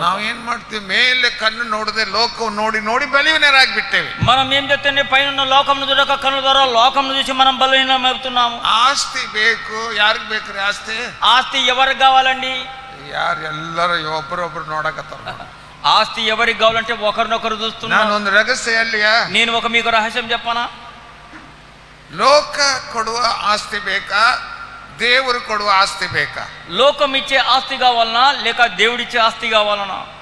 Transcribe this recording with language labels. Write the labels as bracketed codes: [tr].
[kn] ನಾವು ಏನ್ ಮಾಡ್ತೀವಿ, ಮೇಲೆ ಕಣ್ಣು ನೋಡದೆ ಲೋಕವನ್ನು ನೋಡಿ ನೋಡಿ ಬಲಹೀನರಾಗ್ಬಿಟ್ಟೇವೆ. [te] మనం ఏం చేస్తే పైన లోకమును చూడక కన్నుల ద్వారా లోకమును చూసి మనం బలహీనమవుతున్నాము. [kn] ಆಸ್ತಿ ಬೇಕು. ಯಾರಿಗ್ ಬೇಕ್ರಿ ಆಸ್ತಿ? [te] ఆస్తి ఎవరికి కావాలండి? [kn] ಯಾರು ಎಲ್ಲರೂ ಒಬ್ಬರೊಬ್ರು ನೋಡಕತ್ತಾರ. [te] ఆస్తి ఎవరికి కావాలంటే ఒకరినొకరు చూస్తున్నారు. [kn] ನಾನೊಂದು ರಹಸ್ಯ ಅಲ್ಲಿಯ, [te] నేను మీకు రహస్యం చెప్పనా? [kn] ಲೋಕ ಕೊಡುವ ಆಸ್ತಿ ಬೇಕಾ, ದೇವರು ಕೊಡುವ ಆಸ್ತಿ ಬೇಕಾ? [te] లోకం ఇచ్చే ఆస్తి కావాలనా లేక దేవుడిచ్చే ఆస్తి కావాలనా?